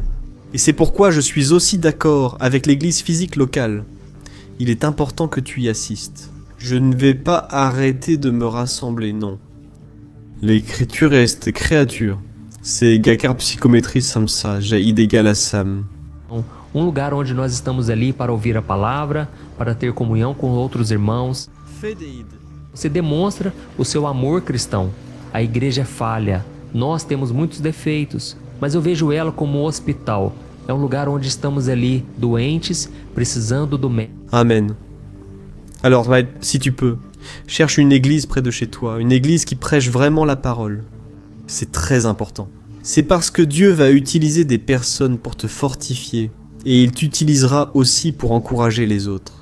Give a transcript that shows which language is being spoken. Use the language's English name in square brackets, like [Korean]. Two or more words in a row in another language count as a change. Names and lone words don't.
[French] Et c'est pourquoi je suis aussi d'accord avec l'Église physique locale. Il est important que tu y assistes. Je ne vais pas arrêter de me rassembler, non. L'écriture est créature. C'est Gakar Psychométrie Samsa, Jaïd égal à Sam. [Portuguese] Lugar onde nós estamos ali para ouvir a palavra, para ter comunhão com outros irmãos. Você demonstra o seu amor cristão. A igreja é falha. Nós temos muitos defeitos, mas eu vejo ela como um hospital. É um lugar onde estamos ali, doentes, precisando do médico. Amen. [French] Alors, si tu peux, cherche une église près de chez toi, une église qui prêche vraiment la parole. C'est très important. C'est parce que Dieu va utiliser des personnes pour te fortifier, et il t'utilisera aussi pour encourager les autres.